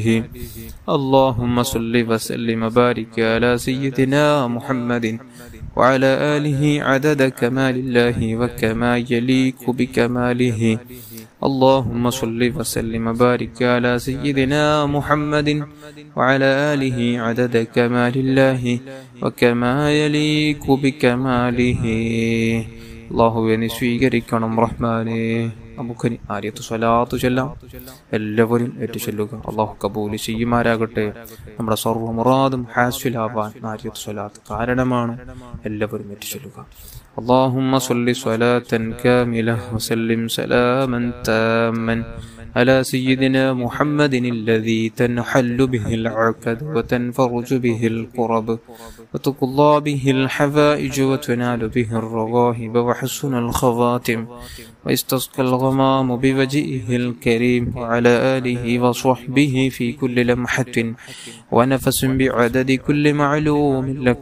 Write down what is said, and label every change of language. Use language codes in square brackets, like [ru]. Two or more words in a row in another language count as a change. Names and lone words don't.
[ar] اللهم صل وسلم وبارك على سيدنا محمد وعلى آله عدد كمال الله وكما يليق بكماله. اللهم صل وسلم وبارك على سيدنا محمد وعلى آله عدد كمال الله وكما يليق بكماله. [ml] അള്ളാഹുവെ നീ സ്വീകരിക്കണം റഹ്മാനെ. നമുക്കിനി ആരിയത്ത് സ്വലാത്ത് ചൊല്ലാം. എല്ലാവരും ഏറ്റു ചൊല്ലുക. അള്ളാഹു കബൂൽ ചെയ്യുമാരാകട്ടെ. നമ്മുടെ സർവ്വ മുറാദും ഹാസിലാവാൻ ആരിയത്ത് സ്വലാത്ത് കാരണമാണ്. എല്ലാവരും ഏറ്റു ചൊല്ലുക. [ar] اللهم صل صلاة كاملة وسلم سلاما تاما على سيدنا محمد الذي تنحل به العقد وتنفرج به الكرب وتقضى به الحوائج وتنال به الرغائب وحسن الخواتم ويستسقى الغمام بوجهه الكريم وعلى آله وصحبه في كل لمحة ونفس بعدد كل معلوم لك.